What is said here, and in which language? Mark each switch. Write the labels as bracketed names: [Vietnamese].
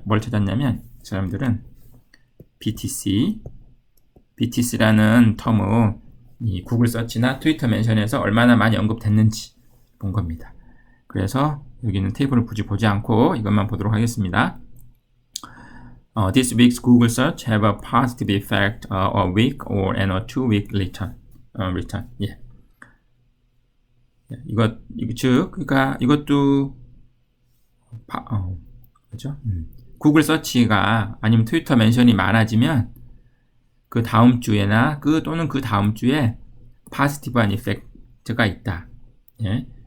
[Korean] 뭘 찾았냐면 사람들은 BTC라는 텀을 이 구글 서치나 트위터 멘션에서 얼마나 많이 언급됐는지 본 겁니다. 그래서 여기는 테이블을 굳이 보지 않고 이것만 보도록 하겠습니다. [English] This week's Google search have a positive effect a week or and a 2-week return. [Korean] 예. 이거 즉 그러니까 이것도 그렇죠? 구글 서치가 아니면 트위터 멘션이 많아지면 그 다음 주에나 또는 그 다음 주에 파지티브한 이펙트가 있다. 예.